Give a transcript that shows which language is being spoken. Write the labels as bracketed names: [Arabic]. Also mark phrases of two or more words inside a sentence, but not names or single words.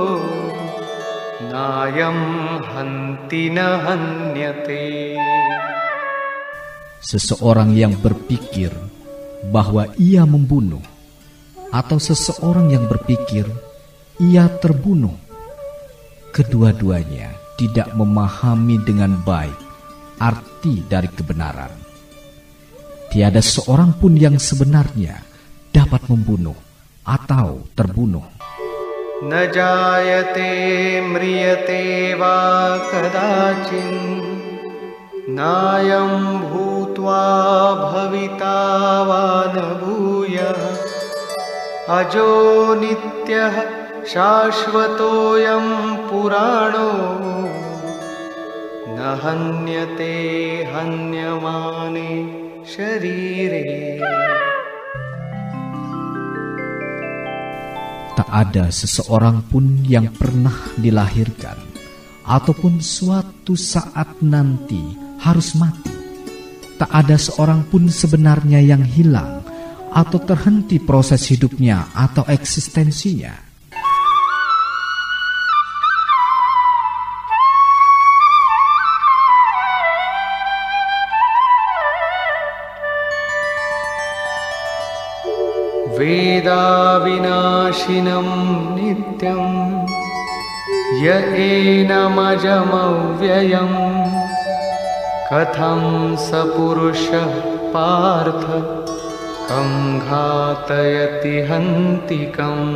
[Sanskrit] नायं हन्ति न हन्यते. [Indonesian] Seseorang yang berpikir bahwa ia membunuh atau seseorang yang berpikir ia terbunuh, kedua-duanya tidak memahami dengan baik arti dari kebenaran. Tiada seorang pun yang sebenarnya dapat membunuh atau terbunuh. [Sanskrit] न जायते म्रियते वा कदाचिन् नायं भूत्वा भविता वा न भूयः अजो नित्यः शाश्वतोऽयं पुराणो न हन्यते हन्यमाने शरीरे. [Indonesian] Tak ada seseorang pun yang pernah dilahirkan ataupun suatu saat nanti harus mati. Tak ada seorang pun sebenarnya yang hilang atau terhenti proses hidupnya atau eksistensinya. [Sanskrit] वेदाविनाशिनं नित्यं य एनमजमव्ययं कथं स पुरुषः पार्थ कं घातयति हन्तिकम्.